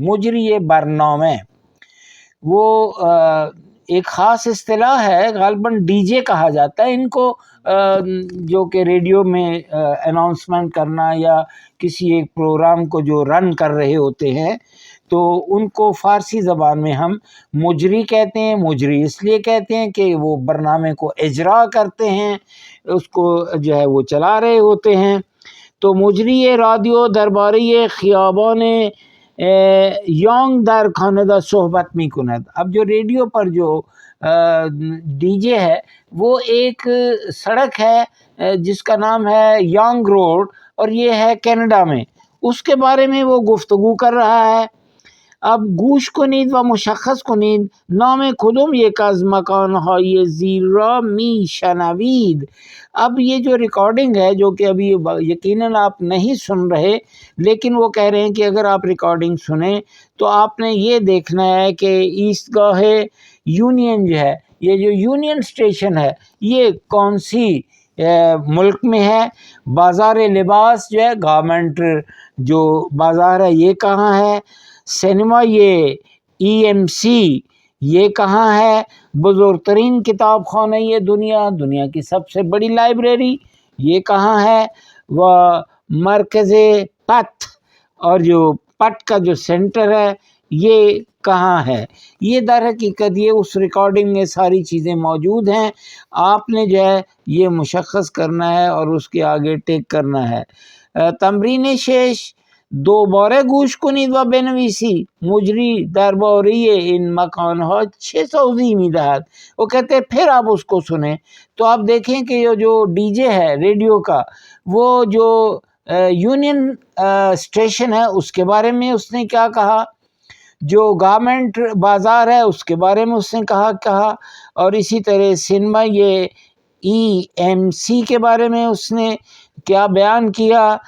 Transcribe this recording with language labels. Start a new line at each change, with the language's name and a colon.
Urdu: مجری یہ برنامے وہ ایک خاص اصطلاح ہے، غالباً ڈی جے کہا جاتا ہے ان کو، جو کہ ریڈیو میں اناؤنسمنٹ کرنا یا کسی ایک پروگرام کو جو رن کر رہے ہوتے ہیں تو ان کو فارسی زبان میں ہم مجری کہتے ہیں. مجری اس لیے کہتے ہیں کہ وہ برنامے کو اجرا کرتے ہیں، اس کو جو ہے وہ چلا رہے ہوتے ہیں.
Persian: تو مجری رادیو درباره خیابان یانگ در کانادا صحبت می کند.
Urdu: اب جو ریڈیو پر جو ڈی جے ہے وہ ایک سڑک ہے جس کا نام ہے یانگ روڈ اور یہ ہے کینیڈا میں، اس کے بارے میں وہ گفتگو کر رہا ہے.
Persian: اب گوش کنید و مشخص کنید نام کدوم یک از مکانهای زیر را می شنوید.
Urdu: اب یہ جو ریکارڈنگ ہے جو کہ ابھی یقیناً آپ نہیں سن رہے لیکن وہ کہہ رہے ہیں کہ اگر آپ ریکارڈنگ سنیں تو آپ نے یہ دیکھنا ہے کہ ایسٹ گاہ یونین جو ہے، یہ جو یونین اسٹیشن ہے یہ کون سی ملک میں ہے.
Persian: بازار لباس
Urdu: جو ہے گارمنٹ جو بازار ہے یہ کہاں ہے. سینما یہ ای ایم سی یہ کہاں ہے.
Persian: بزرگترین کتاب خانہ
Urdu: یہ دنیا کی سب سے بڑی لائبریری یہ کہاں ہے. وہ مرکز پت اور جو پٹ کا جو سینٹر ہے یہ کہاں ہے. یہ در حقیقت یہ اس ریکارڈنگ میں ساری چیزیں موجود ہیں. آپ نے جو ہے یہ مشخص کرنا ہے اور اس کے آگے ٹیک کرنا ہے.
Persian: تمرین 6 دوباره گوش کنید و بنویسی مجری درباره این مکانها چه توضیح میدهد.
Urdu: وہ کہتے ہیں پھر آپ اس کو سنیں تو آپ دیکھیں کہ یہ جو ڈی جے ہے ریڈیو کا وہ جو یونین اسٹیشن ہے اس کے بارے میں اس نے کیا کہا، جو گارمنٹ بازار ہے اس کے بارے میں اس نے کہا اور اسی طرح سنیما یہ ای ایم سی کے بارے میں اس نے کیا بیان کیا،